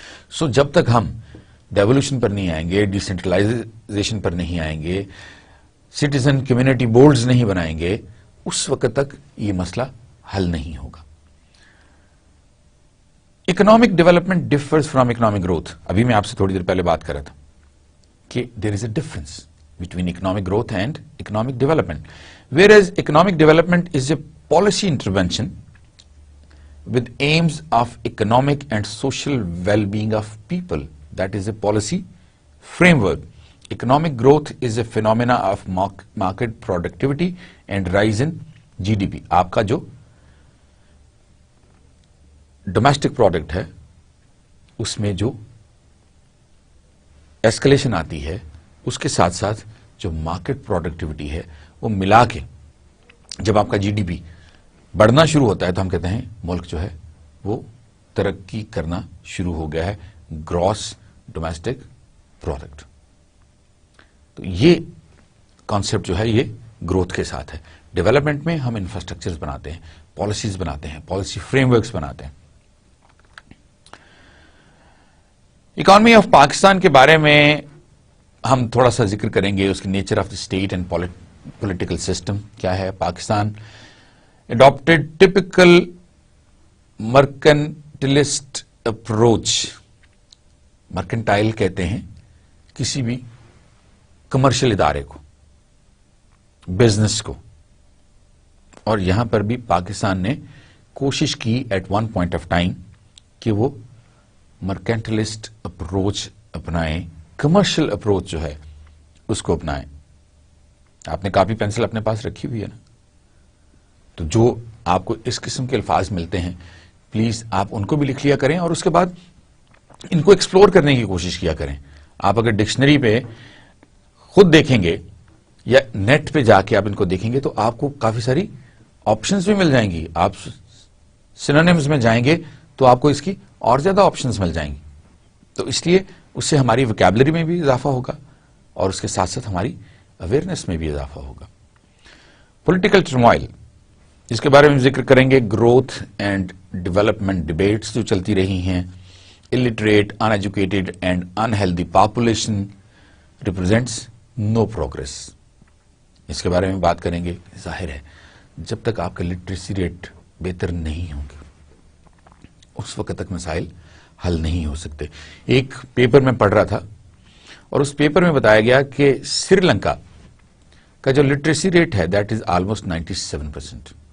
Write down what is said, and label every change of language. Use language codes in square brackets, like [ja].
[ur] سو جب تک ہم ڈیولوشن پر نہیں آئیں گے, ڈیسینٹرلائزیشن پر نہیں آئیں گے, سٹیزن کمیونٹی بورڈز نہیں بنائیں گے, اس وقت تک یہ مسئلہ حل نہیں ہوگا. [en] Economic development differs from economic growth. [ur] ابھی میں آپ سے تھوڑی دیر پہلے بات کر رہا تھا کہ [en] There is a difference between economic growth and economic development. Where as economic development is a policy intervention with aims of economic and social well-being of people. That is a policy framework. Economic growth is a phenomena of market productivity and rise in GDP. [ur] آپ کا جو domestic product ہے اس میں جو escalation آتی ہے, اس کے ساتھ ساتھ جو مارکیٹ پروڈکٹیوٹی ہے وہ ملا کے جب آپ کا جی ڈی پی بڑھنا شروع ہوتا ہے تو ہم کہتے ہیں ملک جو ہے وہ ترقی کرنا شروع ہو گیا ہے, گراس ڈومیسٹک پروڈکٹ. تو یہ کانسیپٹ جو ہے یہ گروتھ کے ساتھ ہے. ڈیولپمنٹ میں ہم انفراسٹرکچرز بناتے ہیں, پالیسیز بناتے ہیں, پالیسی فریم ورکس بناتے ہیں. اکانومی آف پاکستان کے بارے میں ہم تھوڑا سا ذکر کریں گے, اس کی [en] nature of the state and political system [ur] کیا ہے. [en] Pakistan adopted typical mercantilist approach. [ur] Mercantile کہتے ہیں کسی بھی کمرشل ادارے کو, بزنس کو, اور یہاں پر بھی پاکستان نے کوشش کی [en] at one point of time [ur] کہ وہ مرکنٹلسٹ اپروچ اپنائیں, کمرشل اپروچ جو ہے اس کو اپنائیں. آپ نے کاپی پینسل اپنے پاس رکھی ہوئی ہے نا, تو جو آپ کو اس قسم کے الفاظ ملتے ہیں پلیز آپ ان کو بھی لکھ لیا کریں, اور اس کے بعد ان کو ایکسپلور کرنے کی کوشش کیا کریں. آپ اگر ڈکشنری پہ خود دیکھیں گے یا نیٹ پہ جا کے آپ ان کو دیکھیں گے تو آپ کو کافی ساری آپشنز بھی مل جائیں گی. آپ سینونیمز میں جائیں گے تو آپ کو اس کی اور زیادہ آپشنز مل جائیں گی. تو اس لیے اس سے ہماری ویکیبلری میں بھی اضافہ ہوگا اور اس کے ساتھ ساتھ ہماری اویئرنیس میں بھی اضافہ ہوگا. پولیٹیکل ٹرموائل, اس کے بارے میں ذکر کریں گے. [en] growth and development debates [ur] جو چلتی رہی ہیں. [en] illiterate, uneducated and unhealthy population represents no progress. [ur] اس کے بارے میں بات کریں گے. ظاہر ہے جب تک آپ کا لٹریسی ریٹ بہتر نہیں ہوں گے اس وقت تک مسائل حل نہیں ہو سکتے. ایک پیپر میں پڑھ رہا تھا اور اس پیپر میں بتایا گیا کہ سری لنکا کا جو لٹریسی ریٹ ہے [en] that is almost [ur] 97%.